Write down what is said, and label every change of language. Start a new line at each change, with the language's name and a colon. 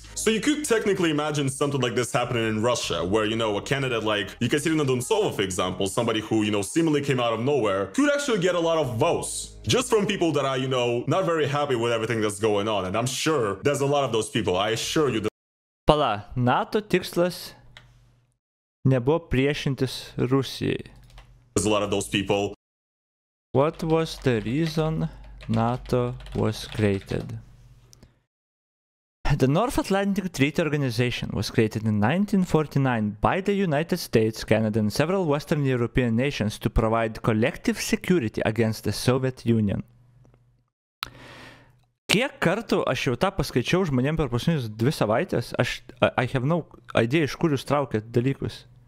English: So you could technically imagine something like this happening in Russia, where, a candidate like Ekaterina Duntsova, for example, somebody who, seemingly came out of nowhere, could actually get a lot of votes just from people that are, not very happy with everything that's going on. And I'm sure there's a lot of those people. I assure you that...
Lithuanian: Pala, NATO tikslas nebuvo priešintis Rusijai.
English: There's a lot of those people. What was the reason NATO was created? The North Atlantic Treaty Organization was created in 1949 by the United States, Canada, and several Western European nations to provide collective security against the Soviet Union.
Lithuanian: Kiek kartų aš jau tą paskaičiau žmonėm per paskutinius 2 savaitės,
English: I have no idea,
Lithuanian: iš kur jūs traukėt dalykus.